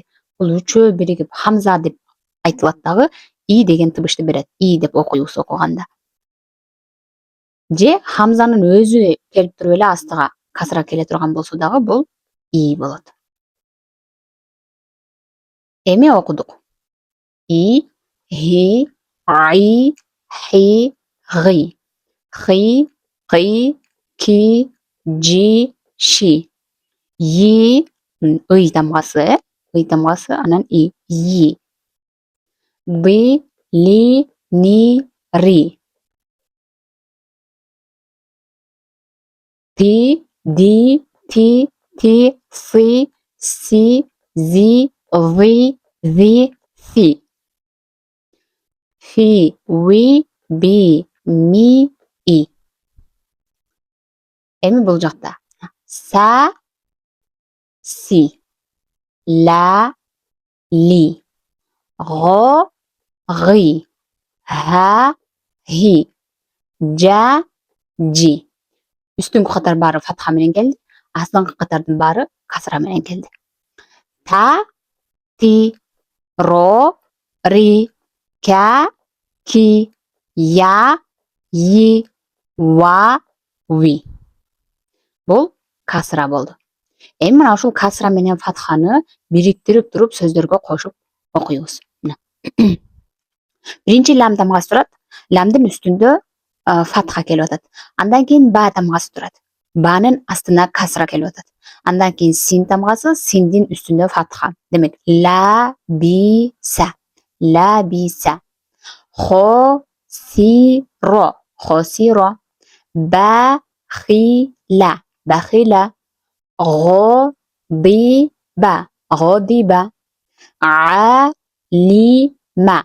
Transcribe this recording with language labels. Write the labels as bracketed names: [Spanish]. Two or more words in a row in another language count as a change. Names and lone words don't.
[Kyrgyz] Бул үчөө биригип хамза деп айтылат дагы, и деген тыбышты берет. И деп окуйбуз окуганда. Же хамзанын өзү келип туруп эле астыга касра келе турган болсо дагы бул и болот. Эми окудук. И, хи, ай, хи, ги. Хи, қи, ки, жи, ши. Yi, ый тамгасы, анан и. Yi. Ды, ли, ни, ри. Ты, ди, ти, сы, си, зи, вы, ви, фи. Фи, ви, би, ми, и. Эми бул жакта са, си, ла, ли, го, ги, ха, хи, жа, жи. Үстүнкү катар баары фатха менен келди, астыңкы катардын баары касра менен келди. Та, ти, ро, ри, ка, ки, я, и, ва, ви. Бул касра болду. Эми мына ушул касра менен фатханы бириктирип туруп сөздөргө кошуп окуйбуз. Биринчи лам тамгасы турат. Ламдын үстүндө фатха келип атат. Андан кийин ба тамгасы турат. Банын астына касра келип атат. Андан кийин син тамгасы, синдин үстүндө фатха. Демек ла, би, са. Ла, би, са. Хо, си, ро. Хо, си, ро. Ба, хи, ла. Бахила. Го, ди, ба. Го, ди, ба. А, ли, ма.